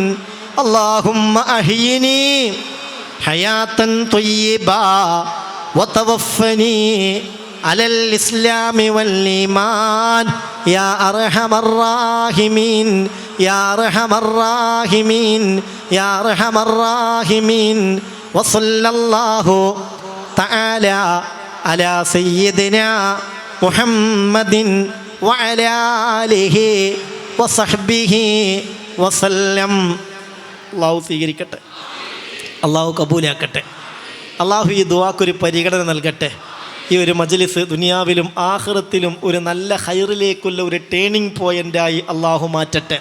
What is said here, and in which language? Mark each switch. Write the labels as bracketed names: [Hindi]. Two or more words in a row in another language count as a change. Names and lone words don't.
[Arabic] اللهم أحيني حياة طيبة وتوفني على الإسلام والإيمان يا أرحم الراحمين يا أرحم الراحمين يا أرحم الراحمين. وصلى الله تعالى على سيدنا محمد وعلى آله وصحبه وسلم. [Malayalam] അള്ളാഹു സ്വീകരിക്കട്ടെ, അള്ളാഹു കബൂലാക്കട്ടെ. അള്ളാഹു ഈ ദുആക്കൊരു പരിഗണന നൽകട്ടെ. ഈ ഒരു മജ്ലിസ് ദുനിയാവിലും ആഖിറത്തിലും ഒരു നല്ല ഖൈറിലേക്കുള്ള ഒരു [English] turning point ആയി [Malayalam] അള്ളാഹു മാറ്റട്ടെ.